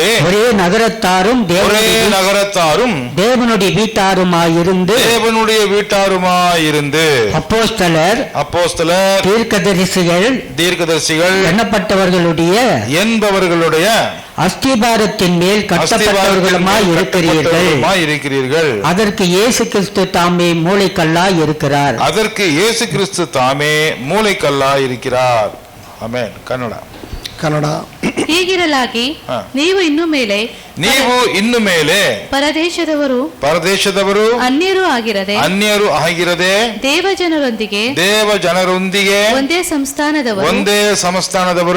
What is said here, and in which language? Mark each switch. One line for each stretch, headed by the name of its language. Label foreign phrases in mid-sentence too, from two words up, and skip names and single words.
Tamil: ஒரே நகரத்தாரும் தேவனுடைய வீட்டாருமாயிருந்து அப்போஸ்தலர் தீர்க்கதரிசிகள் என்பவர்களுடைய அஸ்திபாரத்தின் மேல் கட்டப்பட்டவர்களுமாய் இருக்கிறீர்கள். அதற்கு இயேசு கிறிஸ்து தாமே மூலைக்கல்லாய் இருக்கிறார். ஆமென்.
Kannada: ಕನ್ನಡ. ಹೀಗಿರಲಾಗಿ ನೀವು ಇನ್ನು ಮೇಲೆ ಪರದೇಶದವರು ಅನ್ಯರು ಆಗಿರದೆ ದೇವಜನರೊಂದಿಗೆ ಒಂದೇ ಸಂಸ್ಥಾನದವರು